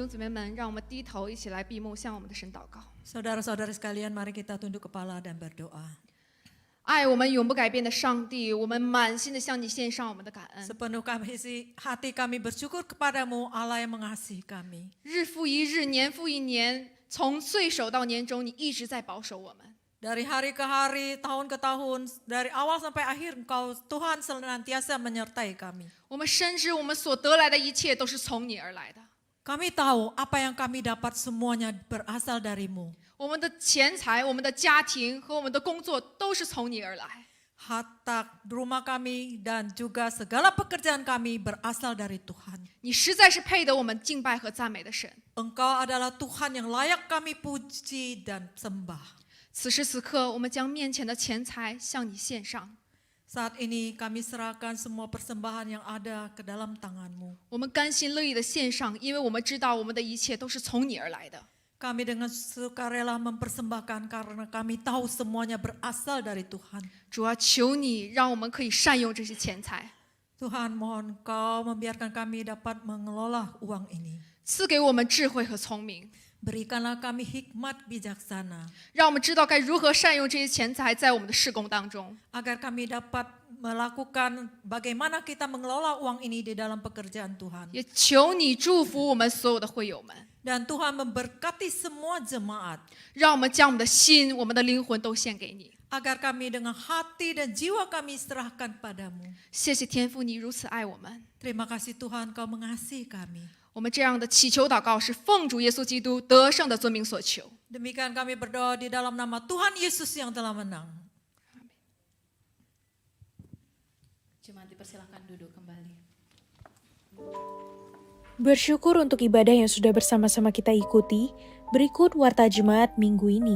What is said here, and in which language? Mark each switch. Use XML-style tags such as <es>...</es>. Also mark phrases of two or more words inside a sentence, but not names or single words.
<zh>人们，让我们低头一起来闭目，向我们的神祷告。</zh> <id>Saudara-saudara sekalian, mari kita tunduk kepala dan berdoa.</id> <zh>爱我们永不改变的上帝，我们满心的向你献上我们的感恩。</zh> <id>Sepenuh hati kami bersyukur kepadamu, Allah yang mengasihi kami.</id> <zh>日复一日，年复一年，从岁首到年终，你一直在保守我们。</zh> <id>Dari hari ke hari, tahun ke tahun, dari awal sampai akhir, Engkau Tuhan senantiasa menyertai kami.</id> <zh>我们深知我们所得来的一切都是从你而来的。</zh> <id>Kami tahu apa yang kami dapat semuanya berasal darimu.</id> <zh>我们的钱财、我们的家庭和我们的工作都是从你而来。</zh> <id>Harta rumah kami dan juga segala pekerjaan kami berasal dari Tuhan.</id> <zh>你实在是配得我们敬拜和赞美的神。</zh> <id>Engkau adalah Tuhan yang layak kami puji dan sembah.</id> <zh>此时此刻，我们将面前的钱财向你献上。</zh> <id>Saat ini kami serahkan semua persembahan yang ada ke dalam tangan-Mu.</id> <zh>我们甘心乐意的献上，因为我们知道我们的一切都是从你而来的。</zh> <id>Kami dengan sukarela mempersembahkan karena kami tahu semuanya berasal dari Tuhan.</id> <zh>主啊，求你让我们可以善用这些钱财，</zh> <id>Tuhan, mohon Kau membiarkan kami dapat mengelola uang ini.</id> <zh>赐给我们智慧和聪明，</zh> <id>Berikanlah kami hikmat bijaksana</id> <zh>让我们知道该如何善用这些钱财在我们的事工当中。</zh> <id>agar kami dapat melakukan bagaimana kita mengelola uang ini di dalam pekerjaan Tuhan.</id> <zh>也求你祝福我们所有的会友们，</zh> <id>Dan Tuhan memberkati semua jemaat</id> <zh>让我们将我们的心、我们的灵魂都献给你。</zh> <id>agar kami dengan hati dan jiwa kami serahkan padamu.</id> <zh>谢谢天父，你如此爱我们。</zh> <id>Terima kasih Tuhan, Kau mengasihi kami.</id> <zh>我们这样的祈求祷告是奉主耶稣基督得胜的尊名所求。</zh> <id>Demikian kami berdoa di dalam nama Tuhan Yesus yang telah menang. Jemaat dipersilakan duduk kembali. Bersyukur untuk ibadah yang sudah bersama-sama kita ikuti, berikut Warta Jemaat minggu ini.</id>